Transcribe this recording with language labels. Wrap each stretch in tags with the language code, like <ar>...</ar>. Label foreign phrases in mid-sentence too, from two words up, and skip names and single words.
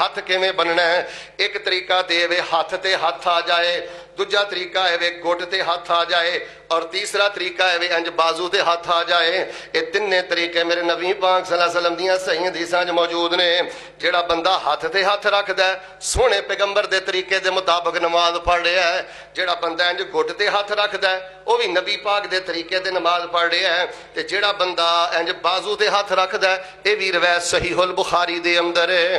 <pa>ہاتھ کویں بننا ہے? ایک طریقہ تے وے ہاتھ تے ہاتھ آ جائے، دوجا طریقہ ہے وے گٹ تے ہاتھ آ جائے، اور تیسرا طریقہ ہے وے انج باجو تے ہاتھ آ جائے. یہ تنے طریقے میرے نبی پاک</pa> <ar>صلى الله عليه وسلم</ar> <pa>دیاں صحیح حدیثاں چ موجود نے. جیہڑا بندہ ہاتھ تے ہاتھ رکھدا ہے، سوہنے پیغمبر دے طریقے دے مطابق نماز پڑھ رہا ہے. جیہڑا بندہ انج گٹ تے ہاتھ رکھدا ہے، وہ بھی نبی پاک دے طریقے دے نماز پڑھ رہا ہے. تے جیہڑا بندہ انج باجو تے ہاتھ رکھدا ہے، یہ بھی روایت صحیح البخاری دے اندر ہے.</pa>